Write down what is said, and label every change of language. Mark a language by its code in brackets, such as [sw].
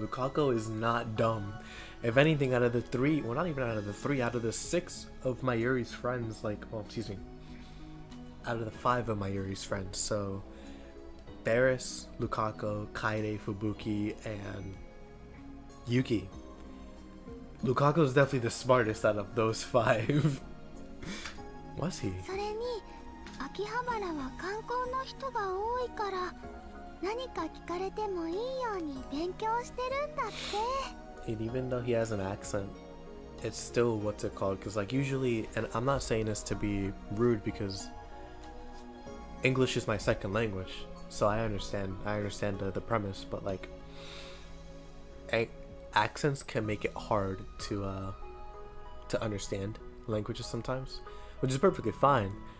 [en] Lukaku is not dumb. If anything, out of the three, well, not even out of the three, out of the six of Mayuri's friends, like, well, excuse me, out of the five of Mayuri's friends, so Barris, Lukaku, Kaede, Fubuki, and Yuki. Lukaku is definitely the smartest out of those five. Was he? [ja] それに秋葉原は観光の人が多いから何か聞かれてもいいように勉強してるんだって。 [en] And even though he has an accent, it's still what's it called? Because like usually, and I'm not saying this to be rude because English is my second language, so I understand the premise, but like accents can make it hard to understand languages sometimes, which is perfectly fine.